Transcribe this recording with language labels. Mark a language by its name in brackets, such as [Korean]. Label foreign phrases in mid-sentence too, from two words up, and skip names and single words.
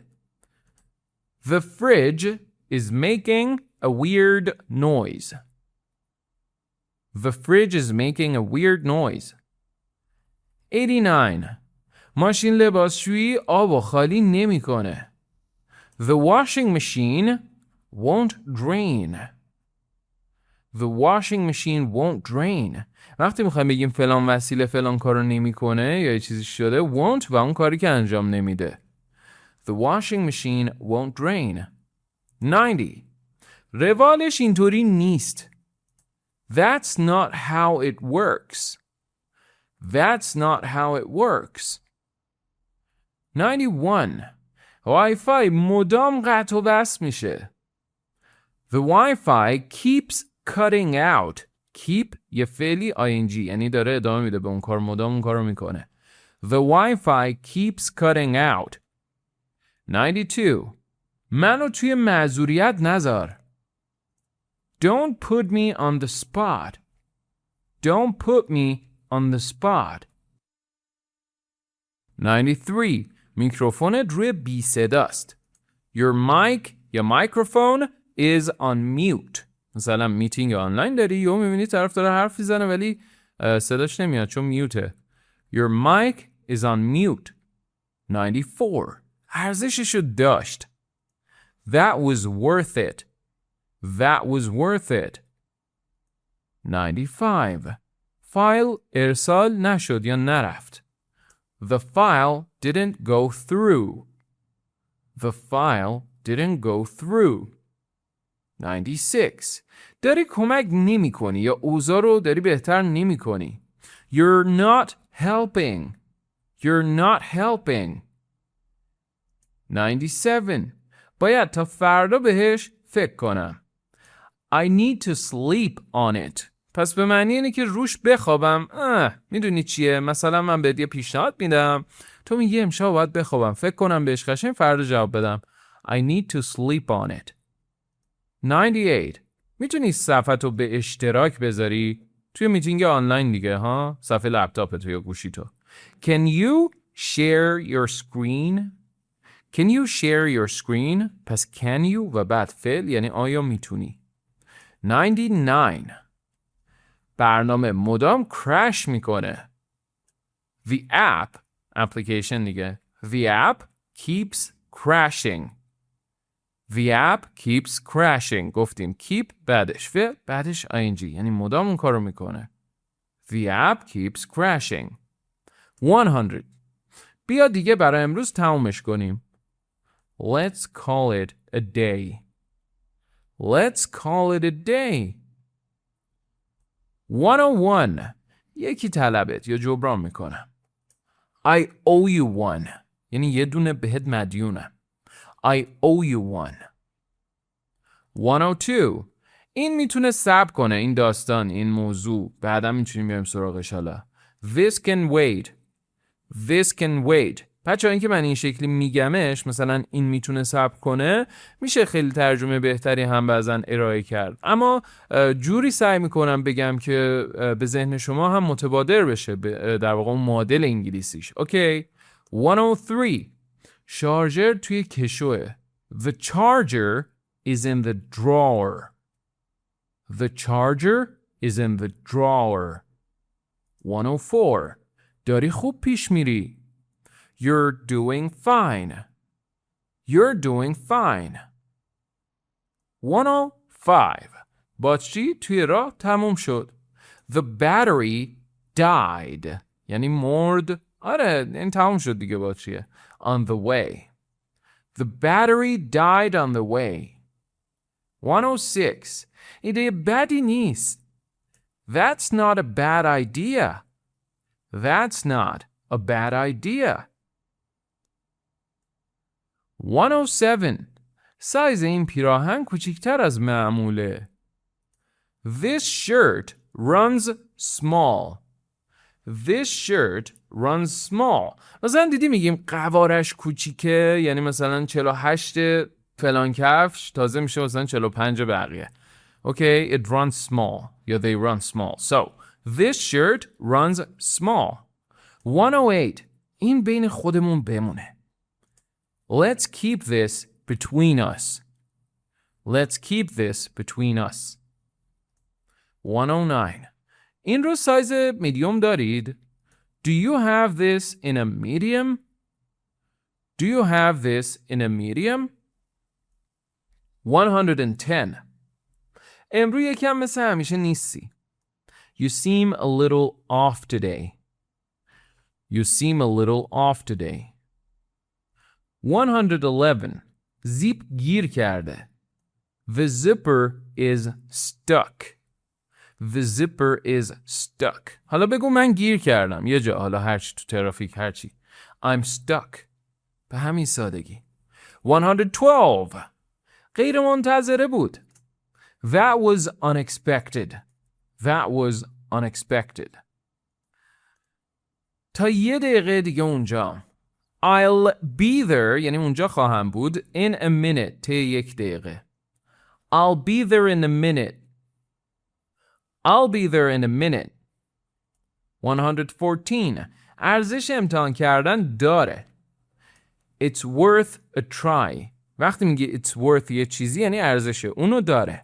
[English] The fridge is making a weird noise. The fridge is making a weird noise. [Persian] 89. ماشین لباسشویی آب خالی نمیکنه. [English] The washing machine won't drain. The washing machine won't drain. [Persian] وقتی میخوایم بگیم فلان وسیله فلان کارو نمیکنه یا یه چیزی شده won't و اون کاری که انجام نمیده. [English] The washing machine won't drain. [Persian] 90. روالش اینطوری نیست. [English] That's not how it works. That's not how it works. [Persian] 91. وای-فای مدام قطع و وصل میشه. [English] The Wi-Fi keeps cutting out. [Persian] Keep یه فعلی ing یعنی داره ادامه میده به اون کار مدام اون کارو میکنه. [English] The Wi-Fi keeps cutting out. [Persian] 92. منو توی معذوریت نذار. [English] Don't put me on the spot. Don't put me on the spot. [Persian] 93. میکروفونت روی بی صداست. [English] Your mic یا microphone is on mute. [Persian] مثلا میتینگ آنلاین داری یا میبینی طرف داره حرف میزنه ولی صداش نمیاد چون میوته. [English] Your mic is on mute. 94. [Persian] ارزششو داشت. [English] That was worth it. That was worth it. 95. [Persian] فایل ارسال نشد یا نرفت. [English] The file didn't go through. The file didn't go through. [Persian] 96. داری کمک نمی کنی یا اوضاع رو داری بهتر نمی کنی. [English] You're not helping. You're not helping. [Persian] 97. باید تا فردا بهش فکر کنم. [English] I need to sleep on it. [Persian] پس به معنی اینه که روش بخوابم. میدونی چیه؟ مثلا من بهت یه پیشنهاد میدم. تو میگی امشب باید بخوابم. فکر کنم بهش قشنگ فردا جواب بدم. [English] I need to sleep on it. 98. [Persian] میتونی صفحتو به اشتراک بذاری؟ توی میتینگ آنلاین دیگه ها؟ صفحه لپتاپتو یا گوشیتو. [English] Can you share your screen? Can you share your screen? [Persian] پس [English] can you [Persian] و بعد فعل یعنی آیا میتونی. 99. برنامه مدام crash میکنه. [English] The app, application دیگه. The app keeps crashing. The app keeps crashing. [Persian] گفتیم keep بعدش فعل بعدش ing یعنی مدام اون کارو میکنه. [English] The app keeps crashing. 100. [Persian] بیا دیگه برای امروز تمومش کنیم. [English] Let's call it a day. Let's call it a day. 101. [Persian] یکی طلبت یا جبران میکنم. [English] I owe you one. [Persian] یعنی یه دونه بهت مدیونم. [English] I owe you one. [Persian] 102. این میتونه صبر کنه این داستان این موضوع. بعدا میتونیم بریم سراغش حالا. [English] This can wait. This can wait. [Persian] بچه‌ها این که من این شکلی میگمش مثلا این میتونه صبر کنه میشه خیلی ترجمه بهتری هم بعضن ارائه کرد اما جوری سعی میکنم بگم که به ذهن شما هم متبادر بشه در واقع اون مدل انگلیسیش. اوکی. 103. شارژر توی کشوه. [English] The charger is in the drawer. The charger is in the drawer. [Persian] 104. داری خوب پیش میری. [English] You're doing fine. You're doing fine. [Persian] 105. باتری توی راه تموم شد. [English] The battery died. [Persian] یعنی مرد. آره این تموم شد دیگه باتریه. [English] On the way. The battery died on the way. [Persian] 106. ایده بدی نیست. [English] That's not a bad idea. That's not a bad idea. [Persian] 107. سایز این پیراهن کوچیکتر از معموله. [English] This shirt runs small. This shirt runs small. [Persian] مثلا دیدی میگیم قوارش کوچیکه یعنی مثلا 48 فلان کفش تازه میشه مثلا 45 بقیه. [English] Okay, it runs small. Yeah, they run small. So, this shirt runs small. [Persian] 108. این بین خودمون بمونه. [English] Let's keep this between us. Let's keep this between us. [Persian] 109. این رو سایز میدیوم دارید؟ [English] Do you have this in a medium? Do you have this in a medium? [Persian] 110. امروز یکم مثل همیشه نیستی. [English] You seem a little off today. You seem a little off today. [Persian] 111. زیپ گیر کرده. [English] The zipper is stuck. The zipper is stuck. [Persian] حالا بگو من گیر کردم. یه جا حالا هرچی تو ترافیک هرچی. [English] I'm stuck. [Persian] به همین سادگی. 112. غیر منتظره بود. [English] That was unexpected. That was unexpected. [Persian] تا یه دقیقه دیگه اونجا. [English] I'll be there [Persian] یعنی اونجا خواهم بود [English] in a minute [Persian] تا یک دقیقه. [English] I'll be there in a minute. I'll be there in a minute. [Persian] 114. ارزش امتحان کردن داره. [English] It's worth a try. [Persian] وقتی میگه [English] it's worth [Persian] یه چیزی یعنی ارزشه. اونو داره.